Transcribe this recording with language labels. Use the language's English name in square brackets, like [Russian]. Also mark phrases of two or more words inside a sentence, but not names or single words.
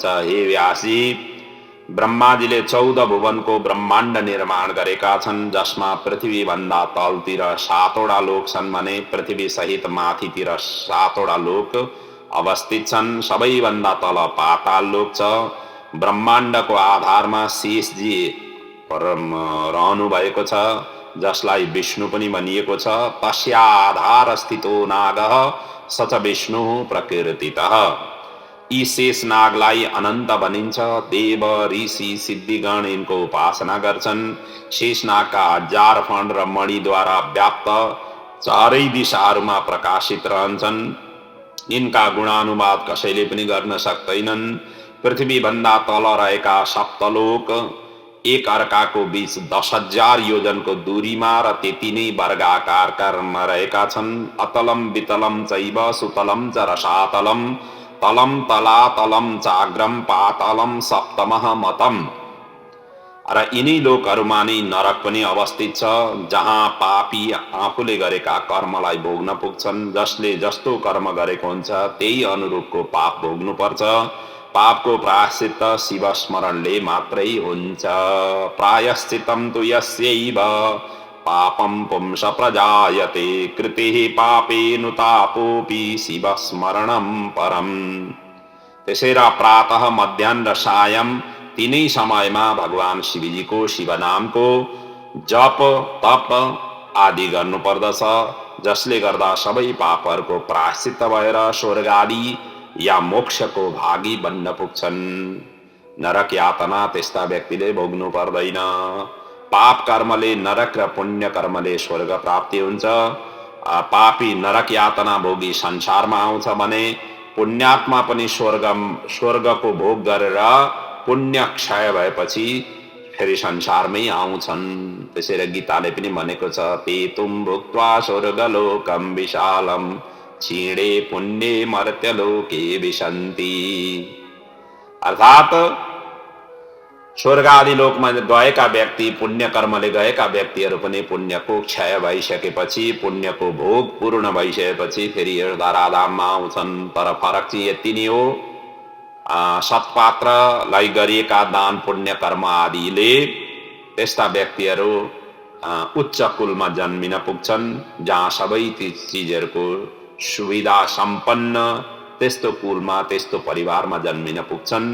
[Nepali] हे व्यासी, ब्रह्माजीले 14 भुवनको ब्रह्माण्ड निर्माण गरेका छन्, जसमा पृथ्वी भन्दा तलतिर 7वटा लोक छन् भने पृथ्वी सहित माथितिर 7वटा लोक अवस्थित छन्। सबैभन्दा तल पाताल लोक छ। ब्रह्माण्डको आधारमा शेषजी रहनु भएको छ, जसलाई विष्णु पनि भनिएको छ। [Sanskrit] तस्या आधार स्थितो नागः स च विष्णु प्रकृतितः। [Nepali] यी शेष नागलाई अनन्त भनिन्छ। देव ऋषि सिद्धिगण यिनको उपासना गर्छन्। शेष नागका 1000 फण र मणिद्वारा व्याप्त चारै दिशाहरूमा प्रकाशित रहन्छन्। यिनका गुणानुवाद कसैले पनि गर्न सक्दैनन्। पृथ्वी भन्दा तल रहेका सप्तलोक एक अर्काको बीच 10,000 योजनको दूरीमा र त्यति नै वर्गाकारमा रहेका छन्। [Sanskrit] अतलम वितलम चैव सुतलम च रसातलम तलम तलातलम चाग्रम पातलम सप्तमः मतम। [Nepali] र यिनै लोकहरूमा नै नरक पनि अवस्थित छ, जहाँ पापी आफूले गरेका कर्मलाई भोग्न पुग्छन्। जसले जस्तो कर्म गरेको हुन्छ त्यही अनुरूपको पाप भोग्नु पर्छ। पापको प्रायश्चित्त शिव स्मरणले मात्रै हुन्छ। [Sanskrit] प्रायश्चित्तं तु यस्यैव पापं पुंस प्रजायते कृतिः पापेनुतापोऽपि शिव स्मरणं परम्। [Nepali] त्यसैले प्रातः मध्याह्न र सायं तीनै समयमा भगवान शिवजीको शिव नामको जप तप आदि गर्नु पर्दछ, जसले गर्दा सबै पापहरूको प्रायश्चित्त भएर स्वर्ग आदि या मोक्षको भागी बन्न पुग्छन्। नरक यातना त्यस्ता व्यक्तिले भोग्नु पर्दैन। पाप कर्मले नरक र पुण्य कर्मले स्वर्ग प्राप्ति हुन्छ। पापी नरक यातना भोगी संसारमा आउँछ भने पुण्यात्मा पनि स्वर्गको भोग गरेर पुण्य क्षय भएपछि फेरि संसारमै आउँछन्। त्यसैले गीताले पनि भनेको छ, [Sanskrit] तेतुम भुक्त्वा स्वर्गलोकम विशालम क्षीणे पुण्ये मर्त्यलोके विशन्ति। [Nepali] अर्थात स्वर्ग आदि लोकमा गएका व्यक्ति, पुण्य कर्मले गएका व्यक्तिहरू पनि पुण्यको क्षय भइसकेपछि, पुण्यको भोग पूर्ण भइसकेपछि फेरि धराधाममा आउँछन्। तर फरक चाहिँ यति नै हो, सत्पात्रलाई गरिएका दान पुण्य कर्म आदिले त्यस्ता व्यक्तिहरू उच्च कुलमा जन्मिन पुग्छन्, जहाँ सबै चिजहरूको सुविधा सम्पन्न त्यस्तो कुलमा त्यस्तो परिवारमा जन्मिन पुग्छन्।